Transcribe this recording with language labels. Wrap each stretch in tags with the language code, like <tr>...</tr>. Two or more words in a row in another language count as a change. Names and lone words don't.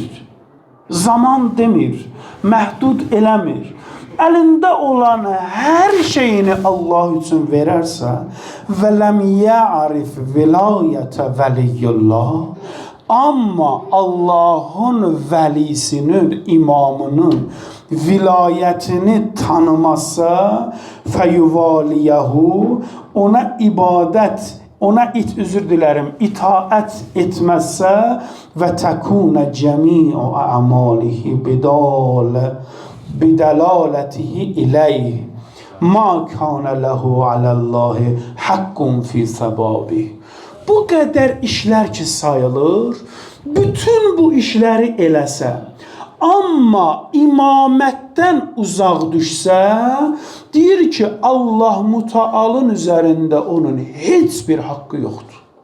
<az>zaman demir, məhdud eləmir, əlində olan hər şeyini Allah üçün verərsə və</az> <ar>لم يعرف ولاية ولي الله,</ar> <az>amma Allahın vəlisinin, imamının vilayətini tanımasa, fəyuvaliyahu, ona ibadət, itaət etməzsə</az> <ar>وتكون جميع أعماله بدلالته إليه ما كان له على الله حق في سببي.</ar> <az>Bu qədər işlər ki sayılır, bütün bu işləri eləsə, amma imamətdən uzaq düşsə, deyir ki, Allah Mütəalın üzərində onun heç bir haqqı yoxdur.</az>